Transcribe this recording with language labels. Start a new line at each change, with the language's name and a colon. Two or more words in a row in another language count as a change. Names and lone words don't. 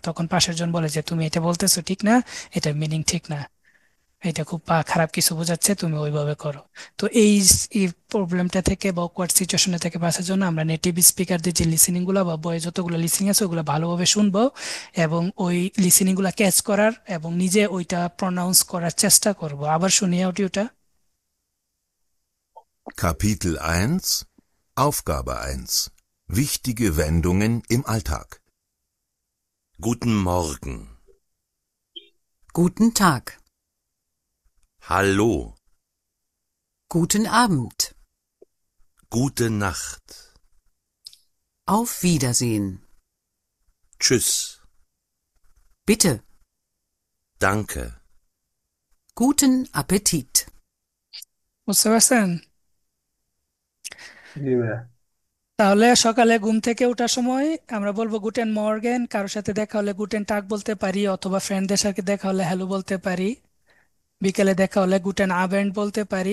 Bangla: তখন পাশের জন বলে যে তুমি এটা বলতেছো ঠিক না, এটার মিনিং ঠিক না, এটা খুব খারাপ কিছু বোঝাচ্ছে, তুমি ওইভাবে করো। তো এই প্রবলেমটা থেকে বা
English: awkward situation
Bangla: থেকে বাঁচার জন্য আমরা
English: native speakers
Bangla: যে লিসেনিং গুলো বা বইয়ে যতগুলো লিসেনিং আছে ওগুলো ভালোভাবে শুনবো এবং ওই লিসেনিং গুলা ক্যাচ করার এবং নিজে ওইটা প্রনাউন্স করার চেষ্টা করব। আবার শুনি অডিওটা।
German: Kapitel 1 Aufgabe 1 Wichtige Wendungen im Alltag. Guten Morgen. Guten Tag. Hallo. Guten Abend. Gute Nacht. Auf Wiedersehen. Tschüss. Bitte. Danke. Guten Appetit.
Bangla: বুঝতে পারছেন? জি ভাইয়া। তাহলে সকালে ঘুম থেকে ওঠার সময় আমরা বলবো
German: Guten Morgen,
Bangla: কারোর সাথে দেখা হলে
German: Guten Tag
Bangla: বলতে পারি, অথবা ফ্রেন্ডদের সাথে দেখা হলে হ্যালো বলতে পারি। বিকেলে দেখা হলে
German: Guten Abend
Bangla: বলতে পারি।